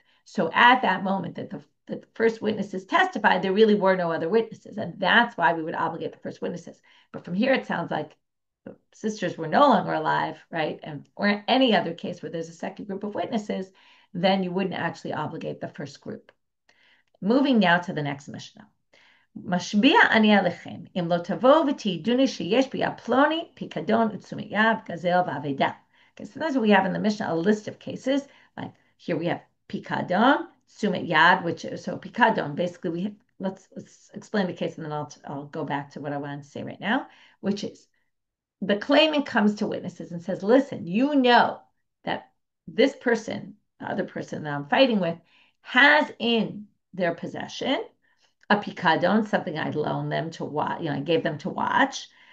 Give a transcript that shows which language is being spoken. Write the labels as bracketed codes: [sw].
[en] So at that moment that the first witnesses testified, there really were no other witnesses. And that's why we would obligate the first witnesses. But from here, it sounds like the sisters were no longer alive, right? Or any other case where there's a second group of witnesses, then you wouldn't actually obligate the first group. Moving now to the next Mishnah. [he] משביע אני עליכם, אם לא תבואו ותעידוני שיש בי הפלוני, פיקדון ותשומת יד, גזל ואבדה. [en] Okay, so that's what we have in the Mishnah, a list of cases. Like here we have pikadon, tzumet yad, which is, so pikadon, basically let's explain the case and then I'll go back to what I wanted to say right now, which is the claimant comes to witnesses and says, listen, you know that this person, the other person that I'm fighting with, has in their possession a pikadon, something I loaned them to watch, I gave them to watch.